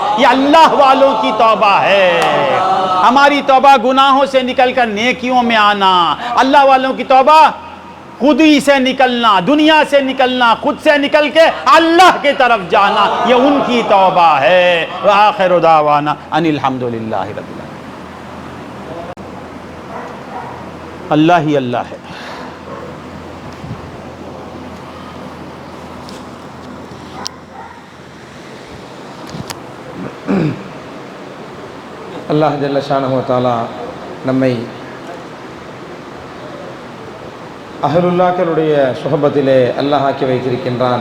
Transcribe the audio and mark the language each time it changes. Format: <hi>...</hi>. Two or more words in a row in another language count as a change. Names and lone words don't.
<ur>یہ اللہ والوں کی توبہ ہے۔ ہماری توبہ گناہوں سے نکل کر نیکیوں میں آنا، اللہ والوں کی توبہ خود ہی سے نکلنا، دنیا سے نکلنا، خود سے نکل کے اللہ کی طرف جانا، یہ ان کی توبہ ہے۔</ur> <ar>وآخر دعوانا ان الحمدللہ رب العالمین۔</ar> <ur>اللہ ہی اللہ ہے۔</ur> <ar>الله جل شانه و تعالى</ar> <ta>நம்மை அஹ்லுல்லாக்களுடைய சுஹபத்திலே அல்லாஹ் ஆக்கி வைத்திருக்கின்றான்.</ta>